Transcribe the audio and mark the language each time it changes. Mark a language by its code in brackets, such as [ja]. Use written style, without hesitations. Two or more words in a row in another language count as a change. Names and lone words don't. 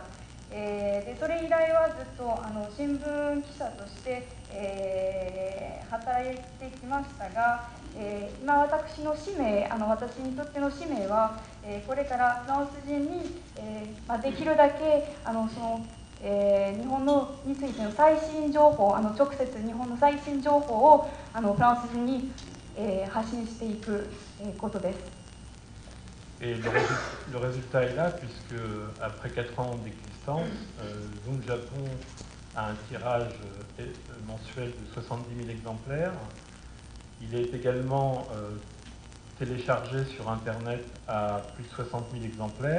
[ja] でそれ以来はずっと新聞記者として、働いてきましたが、今私の使命、私にとっての使命は、これからフランス人に、できるだけ日本についての最新情報、直接日本の最新情報をフランス人に、発信していくことです。 [fr] Et le résultat est là, puisque après 4 ans d'existence, Zoom Japon a un tirage mensuel de 70 000 exemplaires. Il est également téléchargé sur Internet à plus de 60 000 exemplaires.